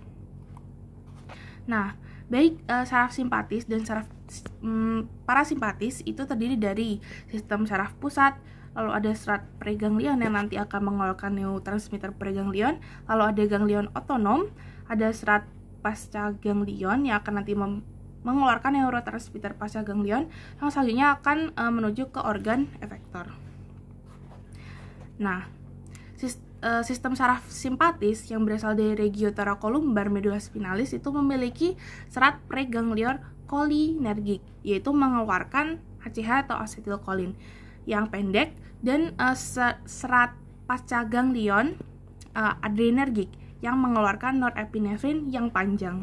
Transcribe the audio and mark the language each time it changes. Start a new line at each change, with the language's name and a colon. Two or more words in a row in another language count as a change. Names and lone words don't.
Indonesian: Nah, baik saraf simpatis dan saraf parasimpatis itu terdiri dari sistem saraf pusat, lalu ada serat preganglion yang nanti akan mengeluarkan neurotransmitter preganglion, lalu ada ganglion otonom, ada serat pasca ganglion yang akan nanti mengeluarkan neurotransmitter pasca ganglion, yang selanjutnya akan menuju ke organ efektor. Nah, sistem saraf simpatis yang berasal dari
Latin: regio thoracolumbar medulla spinalis
Indonesian: itu memiliki serat preganglion cholinergic, yaitu mengeluarkan ACH atau asetilkolin yang pendek, dan serat pasca ganglion adrenergic yang mengeluarkan norepinefrin yang panjang.